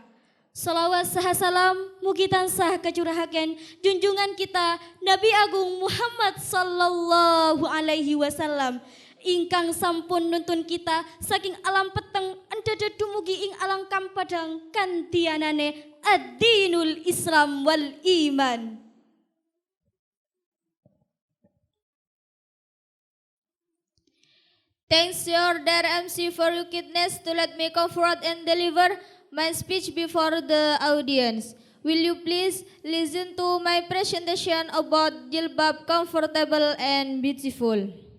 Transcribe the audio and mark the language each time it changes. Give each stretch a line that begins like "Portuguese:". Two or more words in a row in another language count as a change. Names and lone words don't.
Javanese: Shalawat saha salam mugi tansah kacurahaken junjungan kita Nabi Agung Muhammad
Arabic: صلى الله عليه وسلم
Javanese: ingkang sampun nuntun kita saking alam peteng endada dumugi ing alam kampadang kantianane
Arabic: الدين الإسلام والإيمان.
English: Thanks your dear MC for your kindness to let me come forward and deliver my speech before the audience. Will you please listen to my presentation about jilbab comfortable and beautiful.